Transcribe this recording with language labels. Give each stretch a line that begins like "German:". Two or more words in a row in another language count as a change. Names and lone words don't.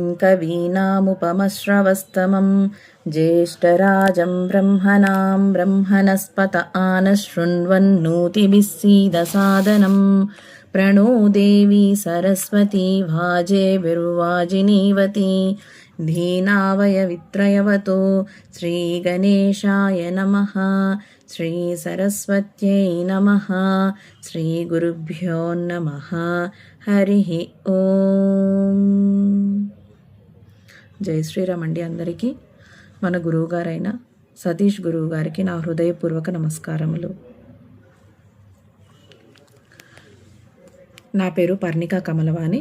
Sanskrit: कवीनामुपमश्रवस्तमं ज्येष्ठराजं ब्रह्मणां ब्रह्मणस्पत आनशृण्वन्नोतिभिः सीदसादनं प्रणो देवी सरस्वती भाजेभिर्वाजिनीवती धीनावयवित्रयवतो श्रीगणेशाय नमः श्रीसरस्वत्यै नमः श्रीगुरुभ्यो नमः हरिः ఓం.
Telugu: జై శ్రీరామ్ అండి. అందరికీ మన గురువుగారైన సతీష్ గురువు గారికి నా హృదయపూర్వక నమస్కారములు. నా పేరు పర్ణికా కమలవాణి.